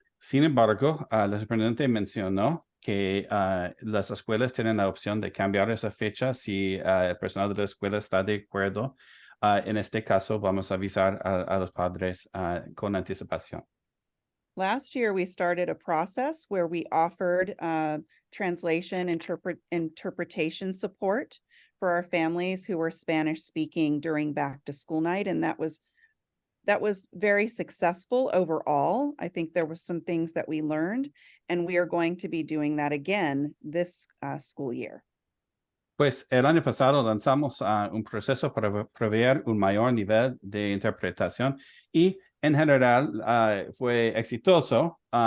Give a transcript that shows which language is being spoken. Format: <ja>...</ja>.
<es>Sin embargo, la superintendente mencionó que las escuelas tienen la opción de cambiar esa fecha si el personal de la escuela está de acuerdo. En este caso, vamos a avisar a los padres con anticipación.</es> <en>Last year, we started a process where we offered translation interpretation support for our families who were Spanish speaking during back to school night. And that was very successful overall. I think there was some things that we learned, and we are going to be doing that again this school year.</en> <es>Pues el año pasado lanzamos un proceso para proveer un mayor nivel de interpretación y en general fue exitoso.</es>